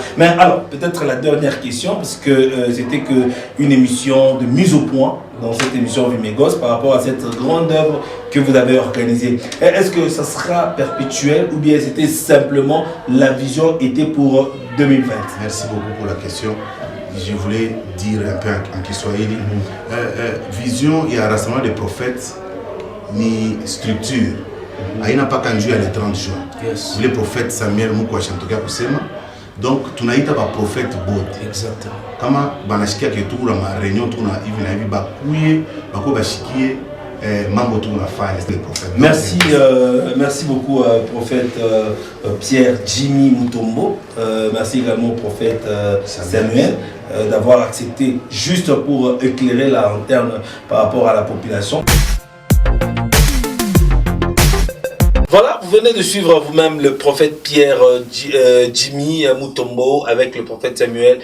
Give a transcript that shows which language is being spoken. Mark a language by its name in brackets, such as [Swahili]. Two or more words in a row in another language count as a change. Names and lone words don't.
[French] Mais alors, peut-être la dernière question, parce que c'était une émission de mise au point dans cette émission Vimegos par rapport à cette grande œuvre que vous avez organisée. Est-ce que ça sera perpétuel ou bien c'était simplement la vision était pour 2020? Merci beaucoup pour la question. Je voulais dire un peu en Kiswahili. Vision, il y a un rassemblement des prophètes, ni structure. [Swahili] Aina paka njuu ya [French] le 30 juin. [English] Yes. [French] Le prophète [Swahili] Samuel Mukwa Shantoka kusema. Donc tunaita ba prophète bote. [French] Exactement. [Swahili] Kama banashikia ke tukura ma réunion tukuna hivi na hivi bakuye bako bashikie mambo tunafanya [French] c'est le prophète. Merci merci beaucoup prophète Pierre Jimmy Mutombo. Merci également prophète Samuel d'avoir accepté juste pour éclairer la lanterne par rapport à la population. Voilà, vous venez de suivre vous-même le prophète Pierre Jimmy Mutombo avec le prophète Samuel.